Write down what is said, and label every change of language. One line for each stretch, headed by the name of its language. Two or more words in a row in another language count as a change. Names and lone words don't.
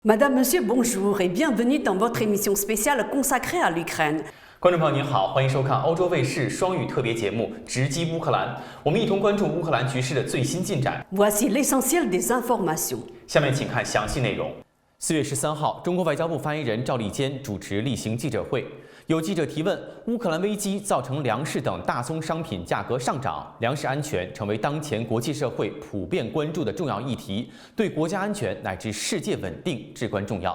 French: Madame, Monsieur, bonjour et bienvenue dans votre émission spéciale consacrée à l'Ukraine.
Chinese: 观众朋友您好，欢迎收看欧洲卫视双语特别节目《直击乌克兰》，我们一同关注乌克兰局势的最新进展。
French: Voici l'essentiel des informations。
Chinese: 下面请看详细内容。4月13号，中国外交部发言人赵立坚主持例行记者会，有记者提问：乌克兰危机造成粮食等大宗商品价格上涨，粮食安全成为当前国际社会普遍关注的重要议题，对国家安全乃至世界稳定至关重要。